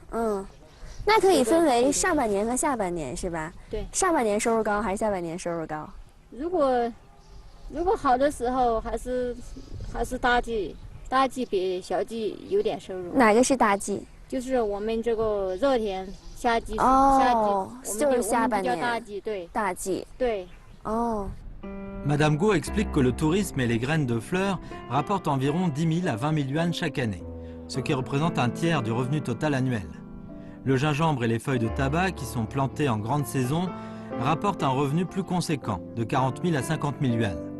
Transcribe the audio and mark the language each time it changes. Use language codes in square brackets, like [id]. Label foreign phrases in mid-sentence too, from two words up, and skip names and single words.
[zh] 那可以分为上半年和下半年是吧？对，上半年收入高还是下半年收入高？如果好的时候还是大季比小季有点收入。哪个是大季？就是我们这个热天夏季，就是下半年。大季，对。大季。对。哦。 [fr] Madame Guo explique que le tourisme et les graines de fleurs rapportent environ 10 000 à 20 000 yuan chaque année, ce qui représente un tiers du revenu total annuel. Le gingembre et les feuilles de tabac, qui sont plantées en grande saison, rapportent un revenu plus conséquent, de 40 000 à 50 000 yuan.